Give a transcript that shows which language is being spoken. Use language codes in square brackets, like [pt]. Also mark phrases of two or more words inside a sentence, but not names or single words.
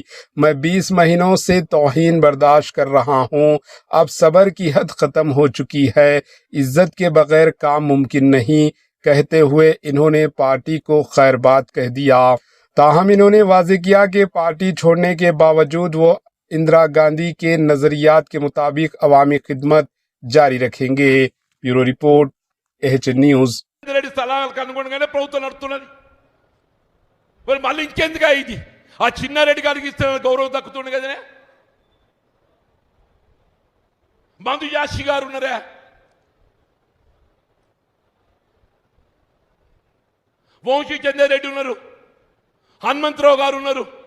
[ur] میں 20 مہینوں سے توہین برداشت کر رہا ہوں، اب صبر کی حد ختم ہو چکی ہے، عزت کے بغیر کام ممکن نہیں، کہتے ہوئے انہوں نے پارٹی کو خیر بات کہہ دیا۔ تاہم انہوں نے واضح کیا کہ پارٹی چھوڑنے کے باوجود وہ اندرا گاندھی کے نظریات کے مطابق عوامی خدمت جاری رکھیں گے۔ بیورو رپورٹ AHN نیوز۔ [te] స్థలాలకు అనుగుణంగానే ప్రభుత్వం నడుస్తున్నది। మరి మళ్ళీ ఇంకెందుకు ఇది? ఆ చిన్నారెడ్డి గారికి ఇస్తే గౌరవం దక్కుతుంది కదనే। మందు యాషి గారు ఉన్నారా? వంశీ చంద్రారెడ్డి ఉన్నారు, హనుమంతరావు గారు ఉన్నారు।